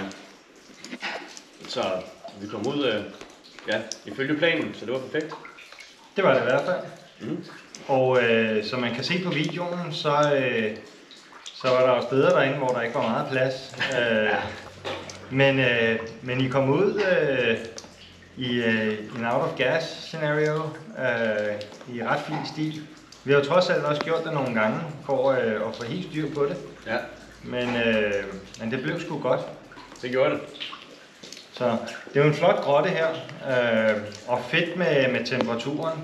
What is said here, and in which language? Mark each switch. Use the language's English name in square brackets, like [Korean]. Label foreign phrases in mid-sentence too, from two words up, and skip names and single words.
[Danish] Så vi kom ud ifølge planen, så det var perfekt. Det var det i hvert fald. Mm. Og som man kan se på videoen, så var der jo steder derinde, hvor der ikke var meget plads. Men I kom ud i en [English] out of gas scenario [Danish] i ret fin stil. Vi har jo trods alt også gjort det nogle gange for at få helt styr på det. Ja. Men det blev sgu godt. Det gjorde det. Så det er jo en flot grotte her, og fedt med temperaturen.